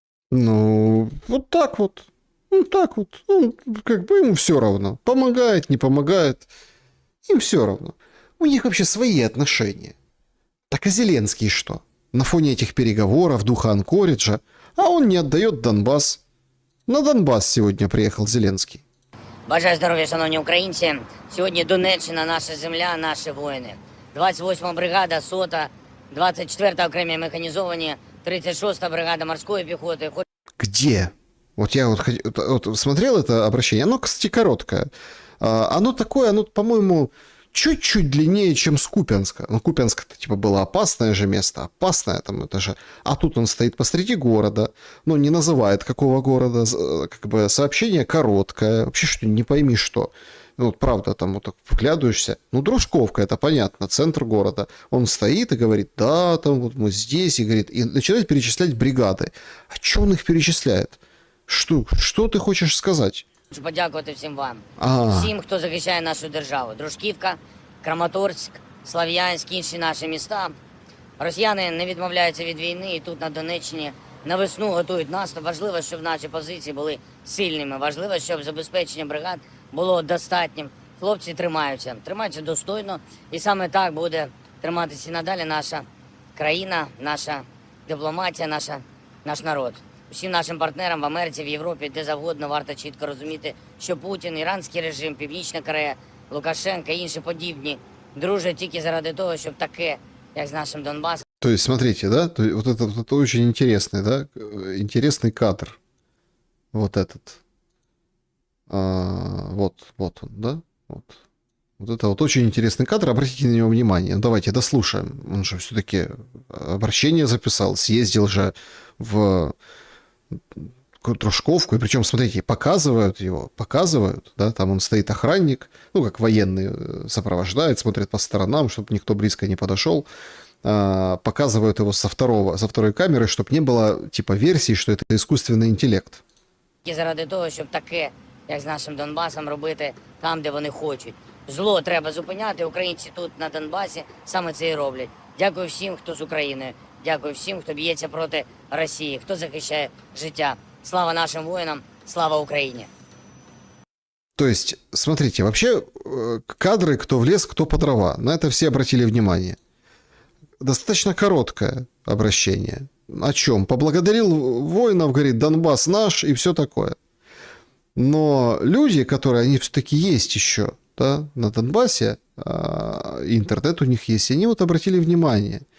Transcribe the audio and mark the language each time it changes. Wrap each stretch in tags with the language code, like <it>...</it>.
<ru>Ну, вот так вот. Ну, так вот. Ну, как бы ему все равно. Помогает, не помогает. Им все равно. У них вообще свои отношения. Так а Зеленский что? На фоне этих переговоров, духа Анкориджа, а он не отдает Донбасс. На Донбасс сегодня приехал Зеленский.</ru> <uk>Бажаю здоров'я, шановні українці. Сьогодні Донеччина, наша земля, наші воїни. 28-ма бригада, 100-та, 24-та окремі механізовані, 36-та бригада морської піхоти.</uk> <ru>Где? Вот я вот смотрел это обращение, оно, кстати, короткое. Оно такое, оно, по-моему, чуть-чуть длиннее, чем с Купянска. Ну, Купянск-то, типа, было опасное же место, опасное там, это же... А тут он стоит посреди города, но не называет какого города, как бы сообщение короткое, вообще что не пойми что. Ну, вот правда, там вот так вглядываешься. Ну, Дружковка, это понятно, центр города. Он стоит и говорит, да, там вот мы здесь, и говорит, и начинает перечислять бригады. А что он их перечисляет? Что ты хочешь сказать?</ru> <uk>Хочу подякувати всім вам. А. Всім, хто захищає нашу державу. Дружківка, Краматорськ, Слов'янськ, інші наші міста. Росіяни не відмовляються від війни і тут на Донеччині на весну готують наступ. Важливо, щоб наші позиції були сильними. Важливо, щоб забезпечення бригад було достатнім. Хлопці тримаються достойно. І саме так буде триматися і надалі наша країна, наша дипломатія, наш народ. Усім нашим партнерам в Америці, в Європі, де завгодно варто чітко розуміти, що Путін, іранський режим, Північна Корея, Лукашенко і інші подібні дружать тільки заради того, щоб таке, як з нашим Донбасом.</uk> <ru>То есть, смотрите, да, вот это очень интересный, да, интересный кадр. Вот этот. Вот он, да? Вот это вот очень интересный кадр, обратите на него внимание. Ну, давайте дослушаем. Он же все-таки обращение записал, съездил же в Дружковку, и причем, смотрите, показывают его, да, там он стоит охранник, ну, как военный, сопровождает, смотрит по сторонам, чтобы никто близко не подошел, показывают его со второй камеры, чтобы не было, типа, версии, что это искусственный интеллект.</ru> <uk>І заради того, щоб таке, як з нашим Донбасом, робити там, де вони хочуть. Зло треба зупиняти, українці тут, на Донбасі, саме це і роблять. Дякую всім, хто з Україною. Дякую всім, хто б'ється проти Росії, хто захищає життя. Слава нашим воїнам, слава Україні!</uk> <ru>То есть, смотрите, вообще кадры кто в лес, кто по дрова. На это все обратили внимание. Достаточно короткое обращение. О чем? Поблагодарил воинов, говорит, Донбасс наш и все такое. Но люди, которые, они все-таки есть еще, да, на Донбассе, интернет у них есть, и они вот обратили внимание.</ru>